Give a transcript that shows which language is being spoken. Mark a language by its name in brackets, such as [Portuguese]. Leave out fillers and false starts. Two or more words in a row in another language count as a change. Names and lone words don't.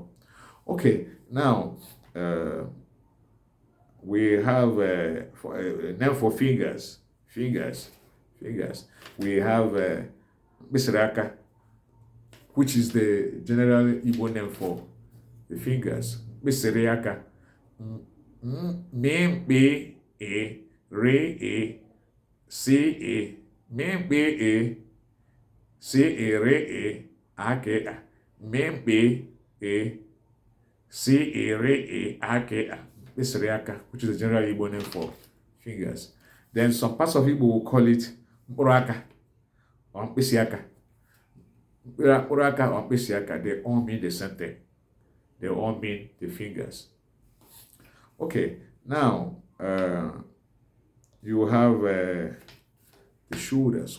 [English] Okay, now we have name for fingers. We have Misraka. which is the general Igbo name for the fingers. Beseriaka. Membe e re e c e membe e c e re e ake a membe e c e re e ake a. Beseriaka, which is the general Igbo name for fingers. Then some parts of Igbo will call it muraka or mpesiaka. Muraka or mpesiaka, they all mean the same thing. They all mean the fingers. Okay, now you have the shoulders.